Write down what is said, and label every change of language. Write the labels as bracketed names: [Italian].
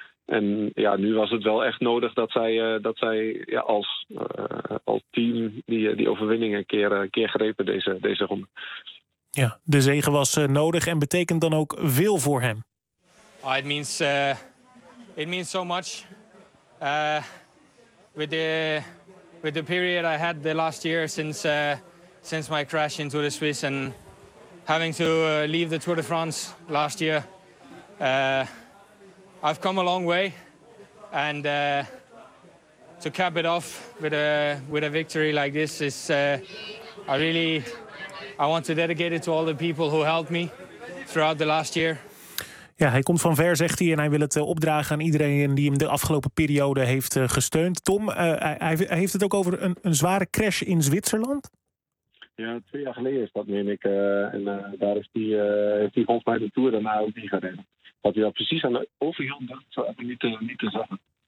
[Dutch] En ja, nu was het wel echt nodig dat zij als team die overwinning een keer grepen deze ronde. Ja, de zege was nodig en betekent dan ook veel voor hem. [English] It means so much. With the period I had the last year since my crash in Tour de Suisse and having to leave the Tour de France last year. I've come a long way, and to cap it off with a victory like this is, I want to dedicate it to all the people who helped me throughout the last year. [Dutch] Ja, hij komt van ver, zegt hij, en hij wil het opdragen aan iedereen die hem de afgelopen periode heeft gesteund. Tom, hij heeft het ook over een zware crash in Zwitserland. Ja, 2 jaar geleden is dat, meen ik. Daar is hij volgens mij de Tour daarna ook niet gereden. Wat hij daar precies aan de overhand dacht, zou ik niet te zeggen.